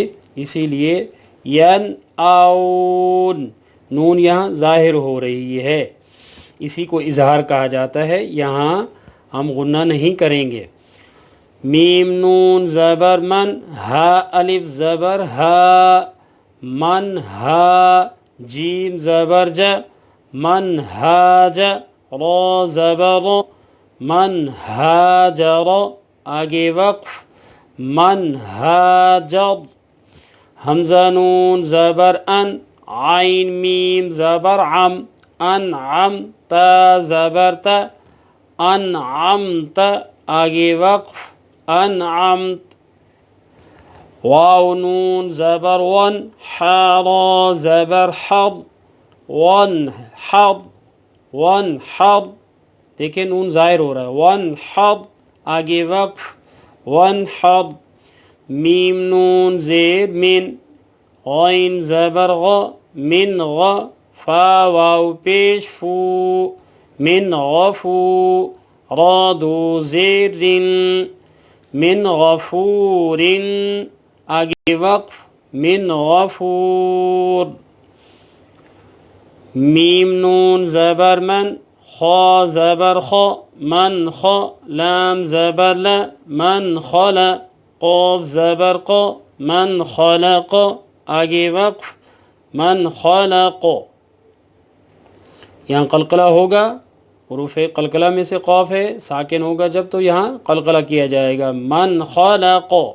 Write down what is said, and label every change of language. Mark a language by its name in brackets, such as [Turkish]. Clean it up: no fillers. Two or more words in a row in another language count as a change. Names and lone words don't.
[Urdu] اسی لیے ین آؤن، نون یہاں ظاہر ہو رہی ہے، اسی کو اظہار کہا جاتا ہے، یہاں ہم غنہ نہیں کریں گے۔ میم نون زبر من، ہا الف زبر ہا، من ہا، جیم زبر ج، من ہا ج، را زبر رو، من ہا ج رو، آگے وقف، من ہا جب، حمزہ نون زبر ان، عین میم زبر عم، انعم، تا زبر تا، انعمت، آگے وقف، انعمت، واو نون زبر ون، حا را زبر حب، ون حب، ون حب، دیکھیں نون ظاہر ہو رہا ہے، ون حب، آگے وقف، ون حب، میم نون زیر من، غین زبر غ، من غ، فا واو پیش فو، من غفور، را دو زیر، من غفور، آگے وقف، من غفور، میم نون زبر من، خا زبر خا، من خا، لام زبر لا، من خلا، قاف زبر قا، من خلق، آگے وقف، من خلق، یہاں قلقلہ ہوگا، حروف قلقلہ میں سے قاف ہے، ساکن ہوگا جب تو یہاں قلقلہ کیا جائے گا، من خلق،